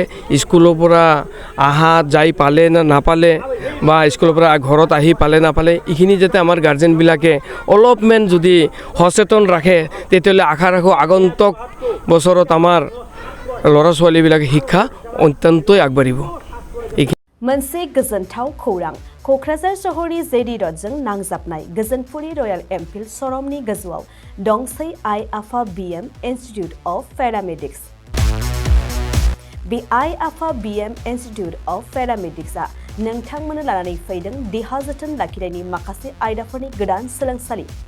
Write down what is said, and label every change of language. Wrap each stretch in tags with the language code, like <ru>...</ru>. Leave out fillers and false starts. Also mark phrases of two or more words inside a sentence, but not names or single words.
<as>স্কুলৰ পৰা আহা যাই পালে না নাপালে বা স্কুলৰ পৰা ঘৰত আহি পালে নাপালে, এইখিনি যাতে আমাৰ গাৰ্জেনবিলাকে অলপমান যদি সচেতন ৰাখে, তেতিয়াহ'লে আশা ৰাখোঁ আগন্তুক বছৰত আমাৰ ল'ৰা ছোৱালীবিলাকে শিক্ষা অত্যন্তই আগবাঢ়িব।</as> <brx>मोनसे गोजोनथाव खौरां क'क्राझार सहरनि जेडि रडजों नांजाबनाय गोजोनपुरी रयेल एनफिल्ड श'रुमनि गोजौआव दंसै आइ आफा BM इन्स्टिट्युट अफ पेरामेडिक्स। बे आइ आफा BM इन्स्टिट्युट अफ पेरामेडिक्सआ नोंथांमोननो लानानै फैदों देहा जोथोन लाखिनायनि माखासे आयदाफोरनि गोदान सोलोंसालि।</brx>